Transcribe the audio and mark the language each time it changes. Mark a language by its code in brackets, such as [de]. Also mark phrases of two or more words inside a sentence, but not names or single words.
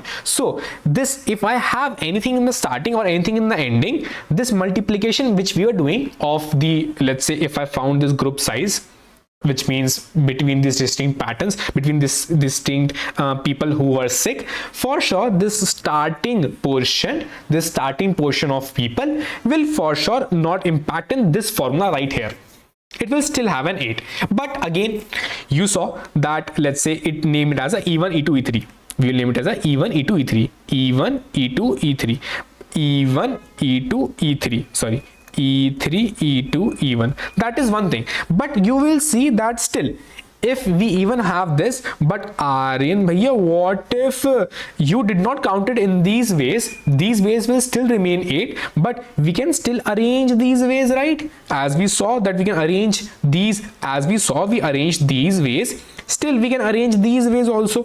[en] So this, if I have anything in the starting or anything in the ending, this multiplication which we are doing of the, let's say if I found this group size, which means between these distinct patterns, between this distinct people who were sick, for sure this starting portion of people will for sure not impact in this formula right here. It will still have an 8. But again, you saw that, let's say it name it as a E1, E2, E3. We will name it as a E1, E2, E3, E1, E2, E3, E1, E2, E3, sorry, E3, E2, E1. That is one thing. But you will see that still, if we even have this, but Aryan bhaiya, what if you did not count it in these ways? These ways will still remain 8, but we can still arrange these ways, right? As we saw that we can arrange these, we arranged these ways, still we can arrange these ways also.